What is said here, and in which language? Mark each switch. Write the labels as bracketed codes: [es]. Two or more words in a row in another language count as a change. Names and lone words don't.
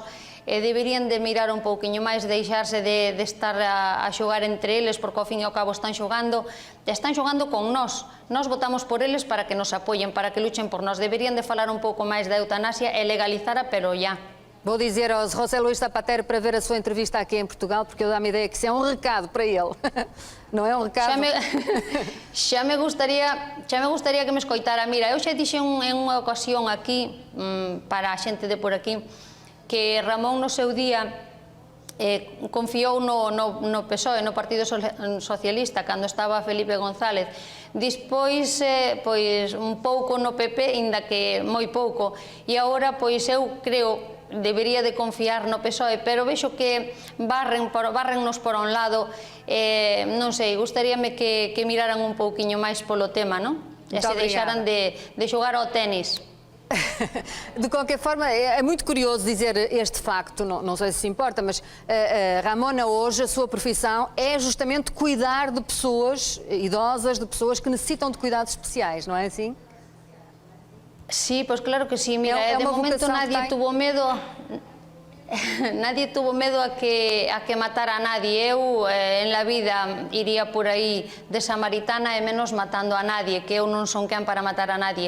[gl] Deberían de mirar un pouquiño máis, deixarse de estar a xogar entre eles, porque ao fin e ao cabo están xogando con nós. Nós votamos por eles para que nos apoyen, para que luchen por nós. Deberían de falar un pouco máis da eutanasia e legalizara, pero ya. [pt] Vou dizer ao José Luís Zapatero para ver a sua entrevista aqui em Portugal, porque eu dá-me a ideia que isso é um recado para ele. Não é um recado? [gl] Xa me gustaría que me escoitara. Mira, eu xa dixen en unha ocasión aquí, para a xente de por aquí, que Ramón no seu día confiou no PSOE, no Partido Socialista, cando estaba Felipe González. Despois, pois, un pouco no PP, inda que moi pouco. E agora, pois, eu creo debería de confiar no PSOE, pero vexo que barrennos por un lado. Non sei, gustaríame que miraran un pouquiño máis polo tema, non? E se deixaran de xogar ao tenis. [pt] De qualquer forma, é muito curioso dizer este facto, não sei se importa, mas Ramona hoje, a sua profissão é justamente cuidar de pessoas idosas, de pessoas que necessitam de cuidados especiais, não é assim? [gl] Sí, pois claro que sí. Mira, de momento [es] nadie tuvo [gl] medo. [es] Nadie tuvo [gl] medo a que matara a nadie. Eu [es] en la vida [gl] iría por aí de samaritana e menos matando a nadie, que eu non son quen para matar a nadie.